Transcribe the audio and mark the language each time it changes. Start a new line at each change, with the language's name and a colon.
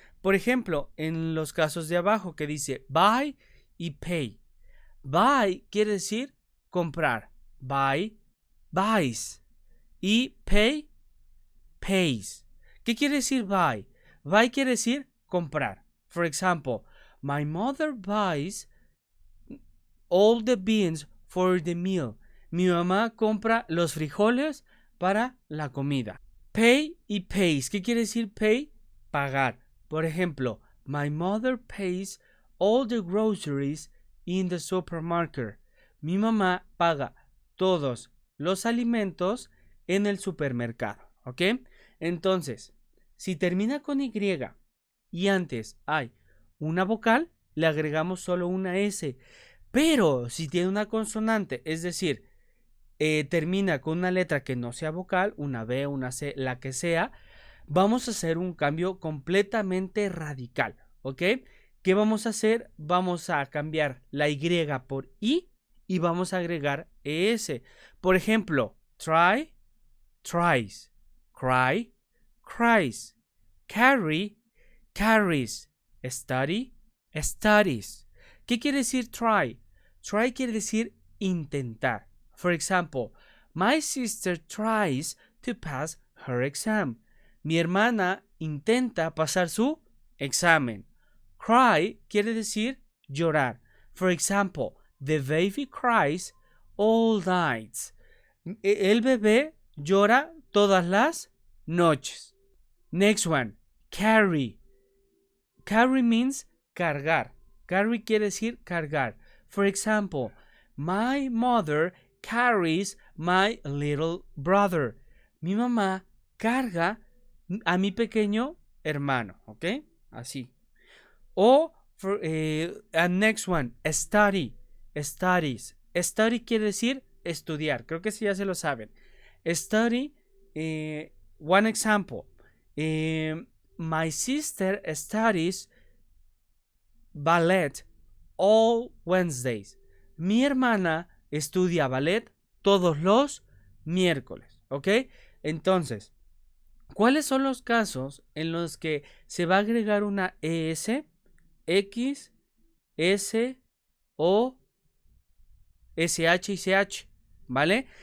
Spanish: Por ejemplo, en los casos de abajo que dice buy y pay. Buy quiere decir comprar. Buy, buys. Y pay, pays. ¿Qué quiere decir buy? Buy quiere decir comprar.
English: For example, my mother buys all the beans for the meal.
Spanish: Mi mamá compra los frijoles para la comida. Pay y pays. ¿Qué quiere decir pay? Pagar. Por ejemplo,
English: my mother pays all the groceries in the supermarket.
Spanish: Mi mamá paga todos los alimentos en el supermercado. ¿Ok? Entonces, si termina con Y y antes hay una vocal, le agregamos solo una S. Pero si tiene una consonante, es decir, termina con una letra que no sea vocal, una B, una C, la que sea, vamos a hacer un cambio completamente radical, ¿ok? ¿Qué vamos a hacer? Vamos a cambiar la Y por I y vamos a agregar ES. Por ejemplo, try, tries, cry, cries, carry, carries, study, studies. ¿Qué quiere decir try? Try quiere decir intentar.
English: For example, my sister tries to pass her exam.
Spanish: Mi hermana intenta pasar su examen. Cry quiere decir llorar.
English: For example, the baby cries all nights.
Spanish: El bebé llora todas las noches.
English: Next one. carry. Carry means
Spanish: cargar. Carry quiere decir cargar.
English: For example, my mother carries my little brother.
Spanish: Mi mamá carga a mi pequeño hermano, ¿ok? Así.
English: O, next one, study. Studies.
Spanish: Study quiere decir estudiar. Creo que sí ya se lo saben.
English: Study, one example. My sister studies ballet all Wednesdays.
Spanish: Mi hermana estudia ballet todos los miércoles, ¿ok? Entonces, ¿cuáles son los casos en los que se va a agregar una ES, X, S, O, SH y CH, ¿vale?